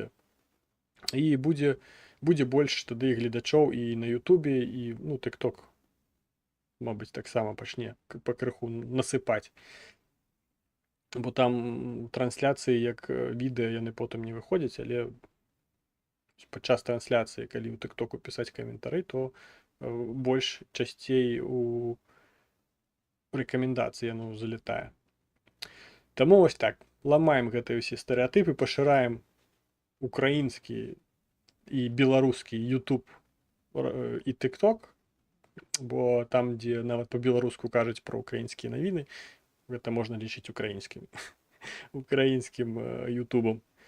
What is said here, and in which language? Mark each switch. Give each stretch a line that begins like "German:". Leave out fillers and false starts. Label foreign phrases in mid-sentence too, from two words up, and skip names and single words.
Ukrainian: І буде більше тоді глядачів і на ютубі, і, ну, тикток, мабуть, так само почне покриху насипати. Бо там трансляції, як відео,
Belarusian: яны потім не виходять, але падчас трансляції, калі у тиктоку писати коментарі, то больш часцей у рэкамендацыі яно залетае. Таму вось так, ламаем гэтыя ўсе стэрэатыпы, пашыраем украінскі і беларускі YouTube і TikTok, бо там, дзе нават па-беларуску кажуць пра украінскія навіны, гэта можна лічыць украінскім ютубам.